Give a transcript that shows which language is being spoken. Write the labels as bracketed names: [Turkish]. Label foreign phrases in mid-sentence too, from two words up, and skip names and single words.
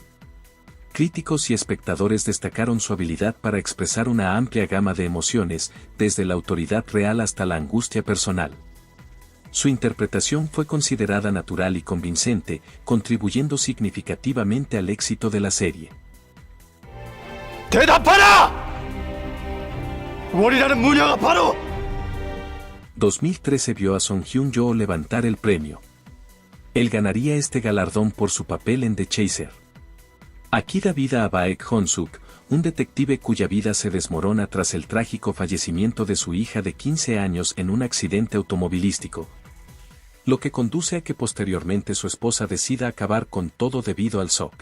[Spanish] Críticos y espectadores destacaron su habilidad para expresar una amplia gama de emociones, desde la autoridad real hasta la angustia personal. Su interpretación fue considerada natural y convincente, contribuyendo significativamente al éxito de la serie. [Korean] 대답하라! 월이라는 무녀가 바로 [Spanish] 2013 vio a Song Hyun-jo levantar el premio. Él ganaría este galardón por su papel en The Chaser. Aquí da vida a Baek Hon-suk, un detective cuya vida se desmorona tras el trágico fallecimiento de su hija de 15 años en un accidente automovilístico, lo que conduce a que posteriormente su esposa decida acabar con todo debido al shock.